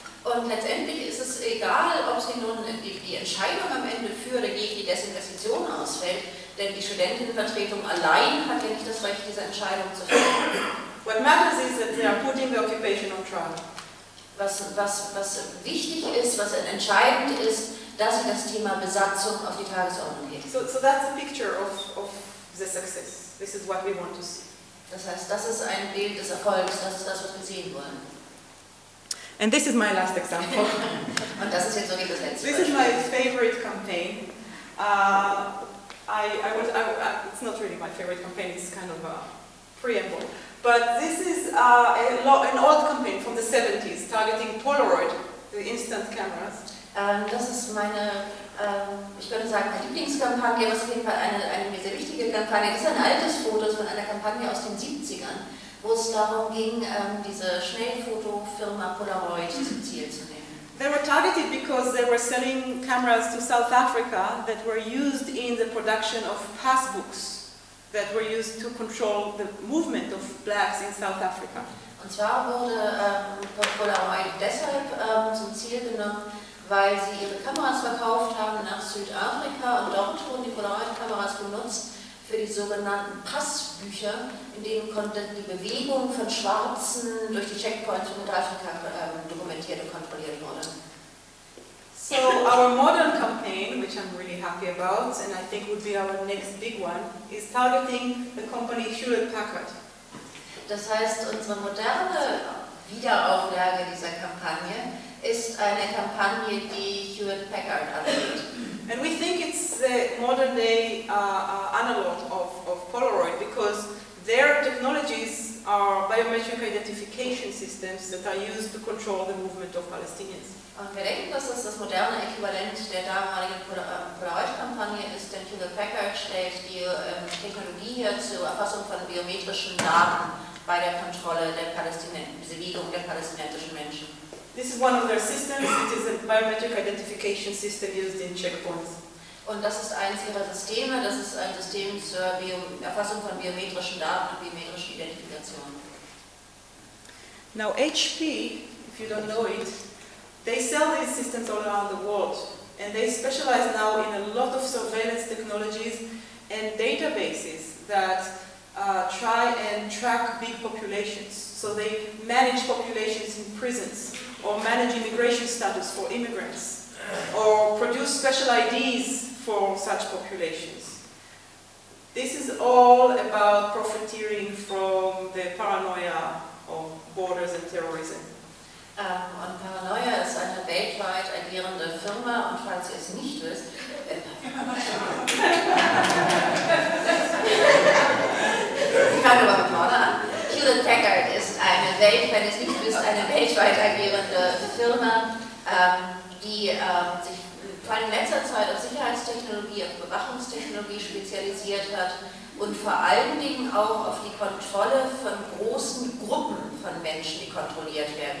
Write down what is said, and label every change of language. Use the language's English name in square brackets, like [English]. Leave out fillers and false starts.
[German] Und letztendlich ist es egal, ob sie nun die Entscheidung am Ende für oder gegen die Desinvestition ausfällt, denn die Studentenvertretung allein hat ja nicht das Recht, diese Entscheidung zu treffen. [English] What matters is that they are putting the occupation on trial. [German] Was wichtig ist, was entscheidend ist, dass sie das Thema Besatzung auf die Tagesordnung legt. [English] So that's a picture of the success. This is what we want to see. [German] Das heißt, das ist ein Bild des Erfolgs, das ist das, was wir sehen wollen. [English] And this is my last example. [German] Und das ist jetzt wirklich das letzte. [English] This is my favorite campaign. It's not really my favorite campaign, it's kind of a preamble. But this is an old campaign from the 70s targeting Polaroid, the instant cameras. [German] Das ist meine, ich würde sagen, meine Lieblingskampagne, was auf jeden Fall eine sehr wichtige Kampagne ist. Das ist ein altes Foto von einer Kampagne aus den 70ern, wo es darum ging, diese Schnellfotofirma Polaroid zum Ziel zu nehmen. [English] They were targeted because they were selling cameras to South Africa that were used in the production of passbooks that were used to control the movement of blacks in South Africa. [German] Und zwar wurde Polaroid deshalb zum Ziel genommen, weil sie ihre Kameras verkauft haben nach Südafrika und dort wurden die Polaroid-Kameras benutzt für die sogenannten Passbücher, in denen konnte die Bewegung von Schwarzen durch die Checkpoints in Südafrika dokumentiert und kontrolliert wurde. [English] So, our modern campaign, which I'm really happy about, and I think would be our next big one, is targeting the company Hewlett-Packard. [German] Das heißt, unsere moderne Wiederauflage dieser Kampagne ist eine Kampagne, die Hewlett-Packard anbietet. [English] And we think it's the modern-day analog of Polaroid, because their technologies are biometric identification systems that are used to control the movement of Palestinians. [German] Und wir denken, dass das moderne Äquivalent der damaligen Polaroid-Kampagne ist, denn Hewlett-Packard stellt die Technologie hier zur Erfassung von biometrischen Daten bei der Kontrolle der Bewegung der palästinensischen Menschen. [English] This is one of their systems. It is a biometric identification system used in checkpoints. [German] Und das ist eines ihrer Systeme. Das ist ein System zur Erfassung von biometrischen Daten und biometrischen Identifikationen. [English] Now HP, if you don't know it, they sell these systems all around the world, and they specialize now in a lot of surveillance technologies and databases that try and track big populations. So they manage populations in prisons, or manage immigration status for immigrants, or produce special IDs for such populations. This is all about profiteering from the paranoia of borders and terrorism. [German] Und Paranoia ist eine weltweit agierende Firma, und falls ihr es nicht wisst, ich fange aber vorne an. Hewlett-Packard ist eine weltweit agierende Firma, die sich vor allem in letzter Zeit auf Sicherheitstechnologie, auf Bewachungstechnologie spezialisiert hat und vor allen Dingen auch auf die Kontrolle von großen Gruppen von Menschen, die kontrolliert werden.